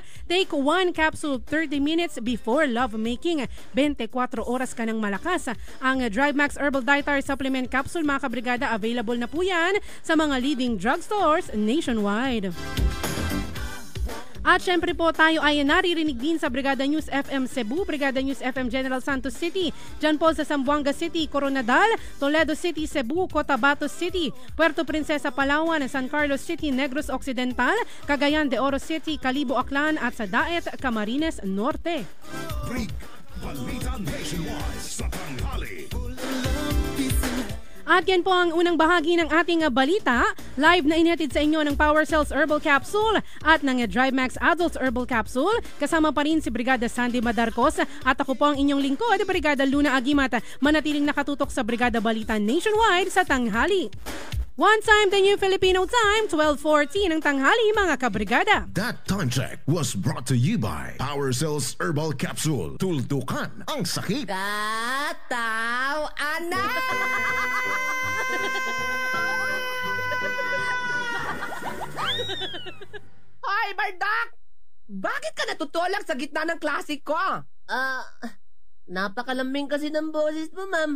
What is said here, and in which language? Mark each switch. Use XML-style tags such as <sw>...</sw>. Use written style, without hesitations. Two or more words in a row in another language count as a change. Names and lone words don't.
<en>Take 1 capsule 30 minutes before lovemaking.</en> <tl>24 oras ka ng malakas. Ang DriveMax Herbal Dietary Supplement Capsule mga kabrigada, available na po yan sa mga</tl> <en>leading drugstores nationwide.</en> <tl>At syempre po tayo ay naririnig din sa Brigada News FM Cebu, Brigada News FM General Santos City, dyan po sa Zamboanga City, Coronadal, Toledo City, Cebu, Cotabato City, Puerto Princesa, Palawan, San Carlos City, Negros Occidental, Cagayan de Oro City, Calibo, Aklan at sa Daet, Camarines Norte. Balita Nationwide sa tanghali. At yan po ang unang bahagi ng ating balita. Live na inhatid sa inyo ng Power Cells Herbal Capsule at ng Drive Max Adults Herbal Capsule. Kasama pa rin si Brigada Sandy Madarcos at ako po ang inyong lingkod, Brigada Luna Agimat. Manatiling nakatutok sa Brigada Balita Nationwide sa tanghali.</tl> <en>One time, the new Filipino time, 12:40</en> <tl>ng tanghali, mga kabrigada.</tl> <en>That time check was brought to you by Power Cells Herbal Capsule.</en> <tl>Tuldukan ang sakit. Kataw, anak! Hoy, Bardak! Bakit ka natutulak sa gitna ng klase ko? Napakalambing kasi ng boses mo, ma'am.</tl>